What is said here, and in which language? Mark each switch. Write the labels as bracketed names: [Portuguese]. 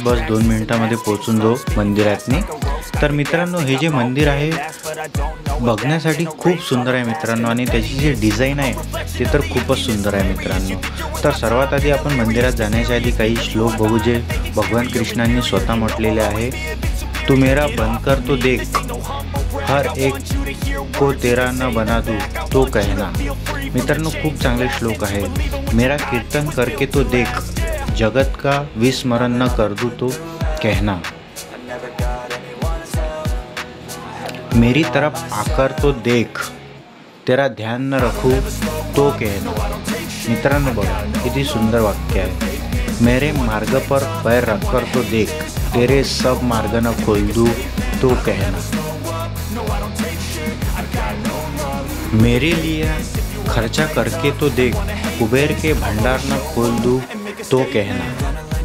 [Marathi] बस 2 मिनिटांमध्ये पोहोचून जाऊ मंदिरातनी। तर मित्रांनो, हे जे मंदिर आहे बघण्यासाठी खूप सुंदर आहे मित्रांनो, आणि त्याची जी डिझाईन आहे ते तर खूपच सुंदर आहे मित्रांनो। तर सर्वात आधी आपण मंदिरात जाण्याच्या आधी काही श्लोक बघू, जे भगवान कृष्णांनी स्वतः म्हटलेले आहे। [Hindi] तू मेरा बनकर तो देख, हर एक को तेरा न बना दूं तो कहना। [Marathi] मित्रांनो, खूप चांगले श्लोक आहे। [Hindi] मेरा कीर्तन करके तो देख, जगत का विस्मरण न कर दूं तो कहना। मेरी तरफ आकर तो देख, तेरा ध्यान न रखूं तो कहना। [Marathi] मित्रांनो, बघा किती सुंदर वाक्य आहे। [Hindi] मेरे मार्ग पर पैर रखकर तो देख, तेरे सब मार्ग न खोल दूं तो कहना। मेरे लिए खर्चा करके तो देख, कुबेर के भंडार न खोल दूं तो कहना।